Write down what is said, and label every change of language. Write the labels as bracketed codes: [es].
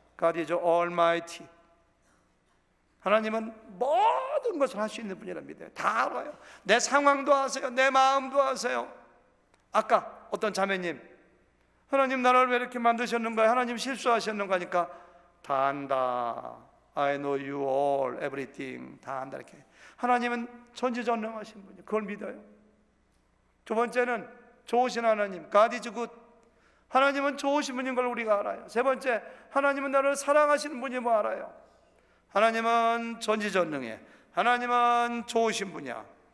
[en] God is almighty. [ko] 하나님은 모든 것을 할 수 있는 분이라 믿어요. 다 알아요. 내 상황도 아세요. 내 마음도 아세요. 아까 어떤 자매님, 하나님 나를 왜 이렇게 만드셨는가? 하나님 실수하셨는가? 하니까 다 안다. [en] I know you all, everything. [ko] 다 안다. 이렇게. 하나님은 전지전능하신 분이에요. 그걸 믿어요. 두 번째는 좋으신 하나님, [en] God is good. [ko] 하나님은 좋으신 분인 걸 우리가 알아요. 세 번째, 하나님은 나를 사랑하시는 분임을 알아요. 하나님은 전지전능해. 하나님은 좋으신 분이야.